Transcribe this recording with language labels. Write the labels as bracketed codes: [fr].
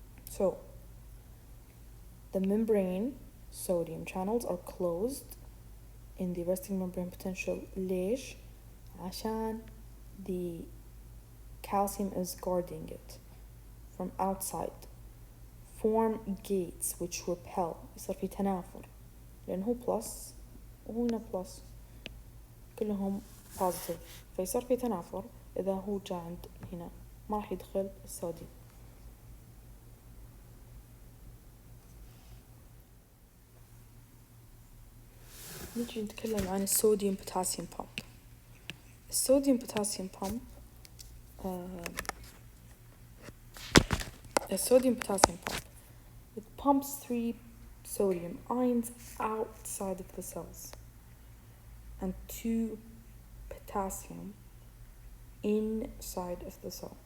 [en] So the membrane sodium channels are closed in the resting membrane potential. [ar] ليش؟ عشان [en] the calcium is guarding it from outside. Form gates which repel. [ar] يصير في تنافر لأنه هو plus وهنا plus كلهم positive، فيصير في تنافر. إذا هو جاء عند هنا ما راح يدخل الصوديوم. نيجي نتكلم عن الصوديوم بوتاسيوم بامب. الصوديوم بوتاسيوم بامب الصوديوم [en] potassium pump. It pumps 3 sodium ions outside of the cells and 2 potassium inside of the cell.